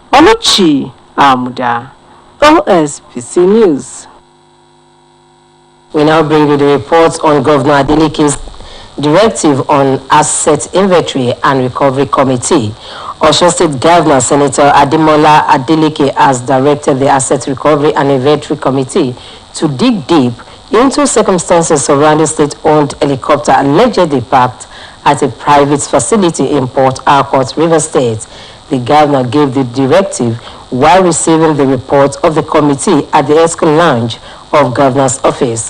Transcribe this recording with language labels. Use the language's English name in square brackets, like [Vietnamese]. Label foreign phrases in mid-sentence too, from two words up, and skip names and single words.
[English] Oluchi Amuda, Osbc News. We now bring you the reports on Governor Adeleke's directive on Asset Inventory and Recovery Committee. Osun State Governor Senator Ademola Adeleke has directed the Asset Recovery and Inventory Committee to dig deep into circumstances surrounding state-owned helicopter allegedly parked at a private facility in Port Harcourt, River State. The governor gave the directive while receiving the report of the committee at the Esco Lounge of Governor's Office.